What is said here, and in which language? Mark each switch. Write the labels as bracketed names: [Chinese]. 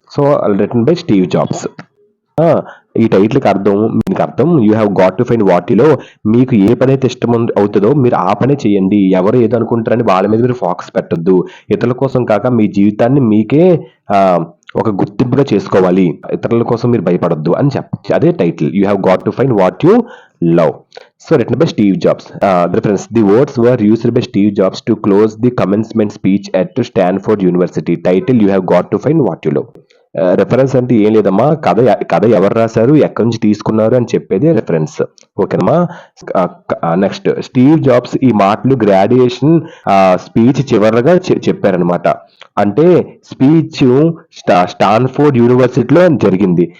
[English] So written by Steve Jobs. [Telugu] ఈ title కి అర్థం [English] You have got to find what you love. [Telugu] మీకు ఏ పని అయితే ఇష్టం అవుతుందో మీరు ఆ పనే చేయండి. ఎవరు ఏదో అనుకుంటారని వాళ్ళ మీద మీరు ఫోకస్ పెట్టొద్దు. ఇతరుల కోసం కాక మీ జీవితాన్ని మీకే ఒక గుర్తింపుగా చేసుకోవాలి. ఇతరుల కోసం మీరు భయపడొద్దు అని అదే title, [English] You have got to find what you love. So written by Steve Jobs. Reference: the words were used by Steve Jobs to close the commencement speech at Stanford University. Title: you have got to find what you love. [Telugu] Reference అంటే ఏం లేదమ్మా, కథ ఎవరు రాశారు, ఎక్కడి నుంచి తీసుకున్నారు అని చెప్పేది రెఫరెన్స్. ఓకేనమ్మా. నెక్స్ట్ స్టీవ్ జాబ్స్ ఈ మాటలు గ్రాడ్యుయేషన్ స్పీచ్ చివరగా చెప్పారనమాట. అంటే స్పీచ్ స్టాన్ఫోర్డ్ యూనివర్సిటీలో జరిగింది.